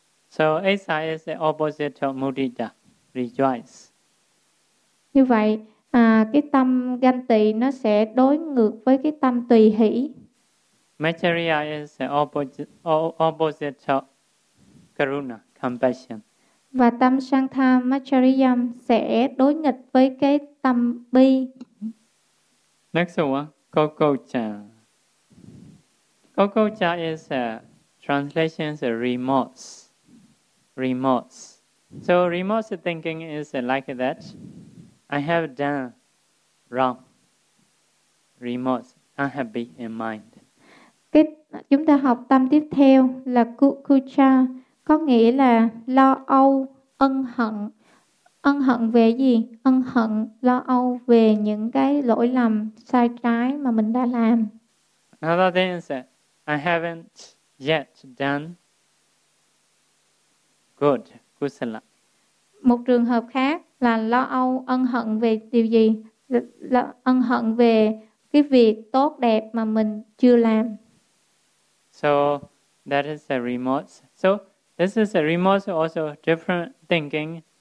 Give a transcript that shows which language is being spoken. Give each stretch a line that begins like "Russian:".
English: So Aisa is the opposite of mudita, rejoice.
Vietnamese: Như vậy, cái tâm ganh tị nó sẽ đối ngược với cái tâm tùy hỷ.
English: Maitreya is the opposite of karuna, compassion.
Vietnamese: Và tâm Shantha Macharyam sẽ đối nghịch với cái tâm bi.
English: Next one, Kokocha. Kokocha is a translation of remorse. Remorse. So remorse thinking is like that. I have done wrong. Remorse, unhappy in mind.
Vietnamese: Chúng ta học tâm tiếp theo là Kukucha, có nghĩa là lo âu, ân hận. Ân hận về gì? Ân hận, lo âu về những cái lỗi lầm sai trái mà mình đã làm.
English: Another thing is that I haven't yet done good, kusala.
Vietnamese: Một trường hợp khác là lo âu, ân hận về điều gì? Ân hận về cái việc tốt đẹp mà mình chưa làm.
English: So that is a remorse. So this is a remorse also different thinking.